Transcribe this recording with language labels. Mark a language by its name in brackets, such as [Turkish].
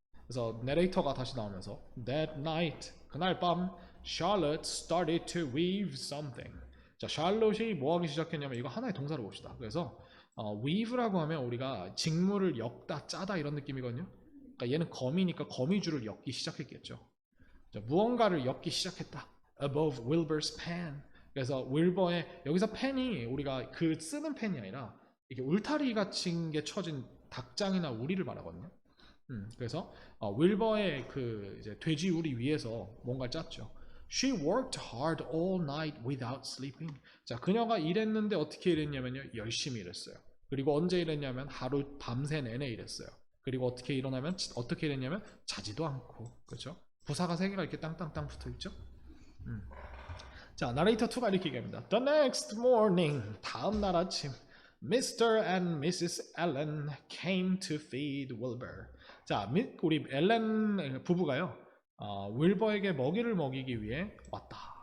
[Korean] 그래서 내레이터가 다시 나오면서 [English] That night, [Korean] 그날 밤 [English] Charlotte started to weave something. [Korean] 자, 샬롯이 뭐 하기 시작했냐면 이거 하나의 동사로 봅시다. 그래서 weave라고 하면 우리가 직물을 엮다, 짜다 이런 느낌이거든요. 그러니까 얘는 거미니까 거미줄을 엮기 시작했겠죠. 자, 무언가를 엮기 시작했다. [English] Above Wilbur's pen. [Korean] 그래서 윌버의 여기서 펜이 우리가 그 쓰는 펜이 아니라 이게 울타리 같은 게 쳐진 닭장이나 우리를 말하거든요. 그래서 윌버의 그 이제 돼지우리 위에서 뭔가 짰죠. [English] She worked hard all night without sleeping. [Korean] 자, 그녀가 일했는데 어떻게 일했냐면요, 열심히 일했어요. 그리고 언제 일했냐면 하루 밤새 내내 일했어요. 그리고 어떻게 일했냐면 자지도 않고, 그렇죠? 부사가 세 개가 이렇게 땅땅땅 붙어 있죠. 자, 나레이터 2가 이렇게 얘기합니다. [English] The next morning, [Korean] 다음 날 아침, [English] Mr. and Mrs. Allen came to feed Wilbur. [Korean] 자, 우리 앨런 부부가요, 윌버에게 먹이를 먹이기 위해 왔다.